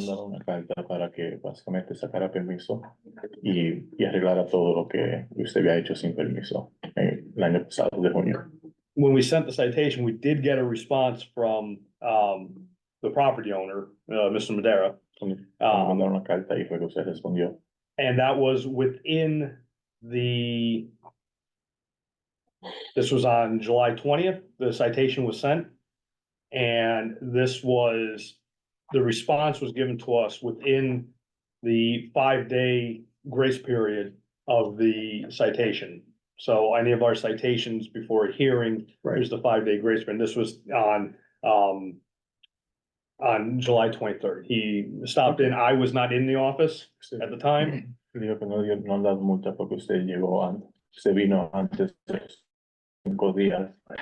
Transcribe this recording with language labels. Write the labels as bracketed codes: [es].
[es] mandaron una carta para que básicamente sacara permiso y arreglara todo lo que usted había hecho sin permiso el año pasado de junio. [en] When we sent the citation, we did get a response from, the property owner, Mr. Madera. [es] Cuando mandaron una carta y fue que usted respondió. [en] And that was within this was on July 20th, the citation was sent. And the response was given to us within the 5-day grace period of the citation. So any of our citations before a hearing, there's the 5-day grace period. This was on July 23rd. He stopped in. I was not in the office at the time. [es] Dijo que no han dado multa porque usted llegó antes, usted vino antes de 5 días.